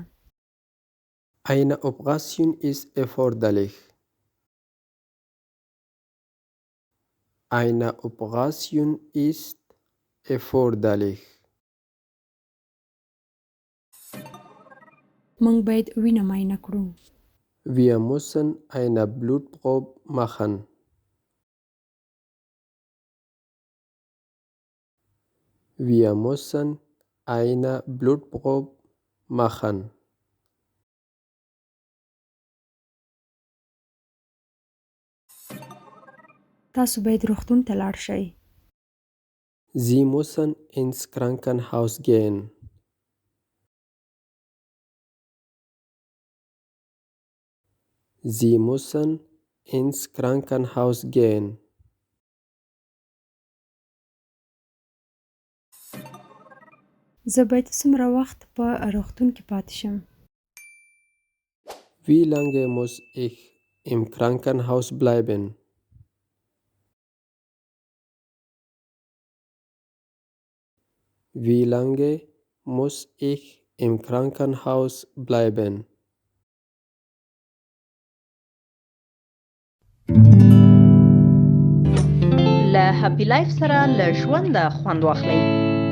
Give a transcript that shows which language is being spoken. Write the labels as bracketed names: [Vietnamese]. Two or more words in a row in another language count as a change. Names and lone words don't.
[German] Eine Operation ist erforderlich. Eine Operation ist erforderlich. [Pashto] موږ باید وینه معاینه کړو. [German] Wir müssen eine Blutprobe machen. Wir müssen eine Blutprobe machen. [Pashto] تاسو باید روغتون ته لاړ شئ. [German] Sie müssen ins Krankenhaus gehen. Sie müssen ins Krankenhaus gehen. [Pashto] زه باید څومره وخت په روغتون کې پاتې شم؟ [German] Wie lange muss ich im Krankenhaus bleiben? Wie lange muss ich im Krankenhaus bleiben? [Pashto] له هپی لایف سره له ژونده خوند واخلئ.